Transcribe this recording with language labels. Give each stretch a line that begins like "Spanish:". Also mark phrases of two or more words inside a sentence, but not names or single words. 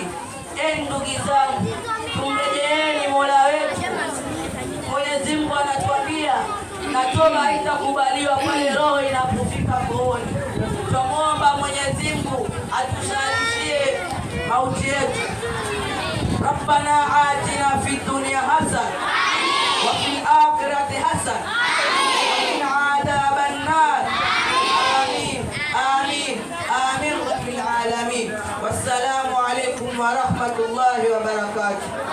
Swahili: Ndugu zangu, tumrejeeni mola wetu. Mwenyezi Mungu anatuambia na toba haitakubaliwa pale roho inapofika kooni. Tumuomba Mwenyezi Mungu atushahidishie mauti yetu.
Arabic: ربنا آتنا في الدنيا حسنة وفي الآخرة حسنة وقنا عذاب النار. آمين آمين آمين رب العالمين. والسلام عليكم ورحمة الله وبركاته.